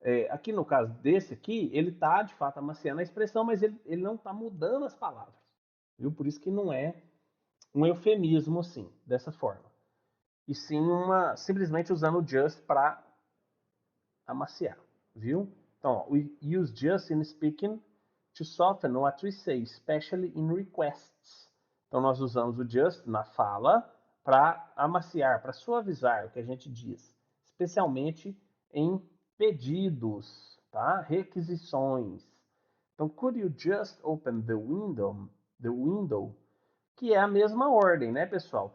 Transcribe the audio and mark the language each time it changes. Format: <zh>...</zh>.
<pt>Aqui no caso desse aqui, ele está de fato amaciando a expressão, mas ele não está mudando as palavras. Viu? Por isso que não é um eufemismo assim, dessa forma. E sim simplesmente usando o just para amaciar, viu? Então, ó,</pt> <en>we use just in speaking to soften what we say, especially in requests.</en> <pt>Então, nós usamos o just na fala para amaciar, para suavizar o que a gente diz, especialmente em pedidos, tá? Requisições. Então,</pt> <en>could you just open the window,</en> <pt>que é a mesma ordem, né, pessoal?</pt>